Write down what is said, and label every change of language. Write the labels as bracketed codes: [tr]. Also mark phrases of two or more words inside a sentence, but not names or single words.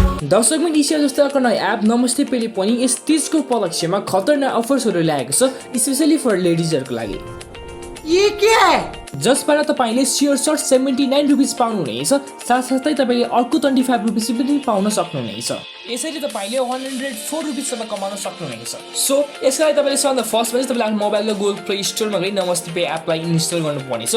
[ne] दर्शकमा इसिया जस्तो अर्को नयाँ एप नमस्ते पेले पनि यस तीजको उपलक्ष्यमा खतरनाक अफर्सहरू ल्याएको छ [en] specially for [ne] लेडिजहरुको लागि। [hi] ये क्या है? [ne] जसबाट तपाईले [en] sure shot [ne] 79 रुपीस पाउनुहुनेछ, साथसाथै तपाईले अर्को 25 रुपीस पनि पाउन सक्नुहुनेछ। यसैले तपाईले 104 रुपीस सम्म कमाउन सक्नुहुनेछ। सो यसका लागि तपाईले सबभन्दा फर्स्ट भने तपाईले आफ्नो मोबाइलको गुगल प्ले स्टोरमा गई नमस्ते पे एपलाई इन्स्टल गर्नुपर्नेछ।